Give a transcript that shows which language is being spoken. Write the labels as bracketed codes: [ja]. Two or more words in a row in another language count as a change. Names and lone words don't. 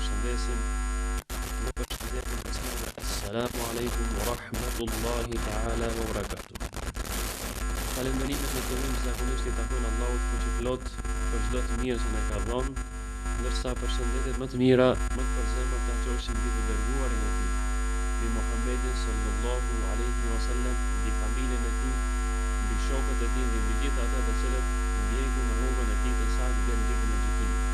[sq] përshëndesim me përshëndetjen islame. [ar] السلام عليكم ورحمة الله تعالى وبركاته. [sq] Falënderimet në të rrimë zakonisht i takojnë Allahut fuqiplot për çdo të mirë që na ka dhënë, ndërsa përshëndetjet më të mira më të përzemër ta qoshin mbi të dërguarin e tij, mbi Muhammedin [ar] صلى الله عليه وسلم, [sq] mbi familjen e tij, mbi shokët e tij dhe mbi gjithë ata të cilët ndjekin në rrugën e tij të saktë deri në ditën e gjykimit.